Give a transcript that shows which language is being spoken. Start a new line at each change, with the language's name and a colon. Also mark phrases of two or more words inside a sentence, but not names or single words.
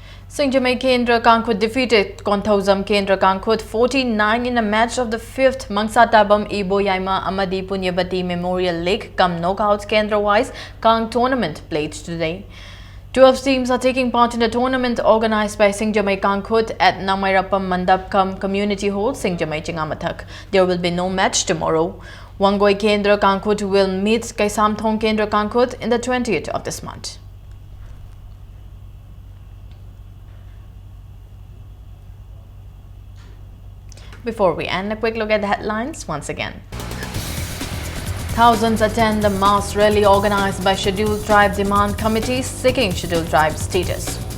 English: Singjamai Kendra Kangkhut defeated Konthauzam Kendra Kangkhut 49 in a match of the 5th Mangsa Tabam Ibo Yaima Amadi Punyavati Memorial League cum knockouts Kendra-wise Kang tournament played today. 12 teams are taking part in the tournament organized by Singjamai Kangkhut at Namairapam Mandap cum Community Hall, Singjamai Chingamathak. There will be no match tomorrow. Wangoi Kendra Kangkhut will meet Kaisamthong Kendra Kangkhut in the 20th of this month. Before we end, a quick look at the headlines once again. Thousands attend the mass rally organized by Scheduled Tribe Demand Committee seeking Scheduled Tribe status.